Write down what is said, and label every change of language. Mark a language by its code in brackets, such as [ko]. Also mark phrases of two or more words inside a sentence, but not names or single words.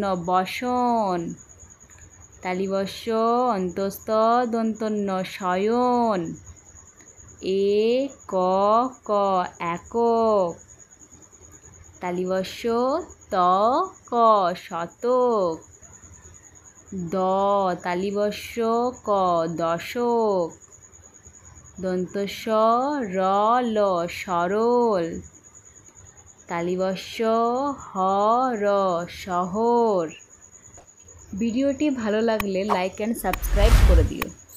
[bn] বসন, তালিবস্য অন্তস্থ দন্তন্য শয়ন, এ ক ক একক, তালিবস্য ত ক শতক, দ তালিবস্য ক দশক, দন্তস্য র ল সরল, তালিবস্য হ র শহর। ভিডিওটি ভালো লাগলে [en] like and subscribe [bn] করে দিও।